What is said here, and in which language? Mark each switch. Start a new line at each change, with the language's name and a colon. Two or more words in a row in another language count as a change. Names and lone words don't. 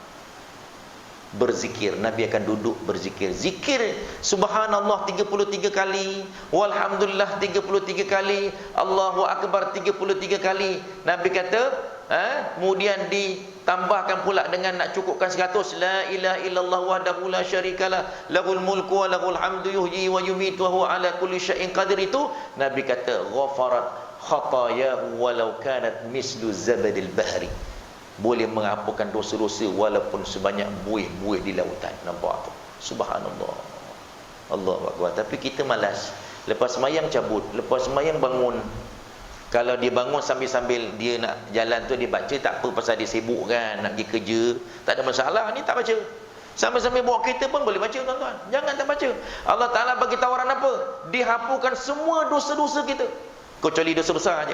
Malay: Berzikir. Nabi akan duduk berzikir. Zikir subhanallah 33 kali, walhamdulillah 33 kali,
Arabic: الله أكبر
Malay: 33 kali. Nabi kata, kemudian ditambahkan pula dengan nak cukupkan 100,
Arabic: لا إله إلا الله وحده لا شريك له، له الملك وله الحمد يحيي ويميت وهو على كل شيء قدير.
Malay: Itu Nabi kata
Arabic: غفرت خطاياه ولو كانت مثل زبد البحر.
Malay: Boleh mengampunkan dosa-dosa walaupun sebanyak buih-buih di lautan. Nampak tu?
Arabic: سبحان الله. الله أكبر.
Malay: Tapi kita malas. Lepas semayang cabut, lepas semayang bangun. Kalau dia bangun sambil-sambil dia nak jalan tu dia baca, tak apa, pasal dia sibuk kan, nak pergi kerja, tak ada masalah, ni tak baca. Sambil-sambil bawa kereta pun boleh baca tuan-tuan. Jangan tak baca. Allah Ta'ala bagi tawaran apa? Dihapuskan semua dosa-dosa kita, kecuali dosa besar aja.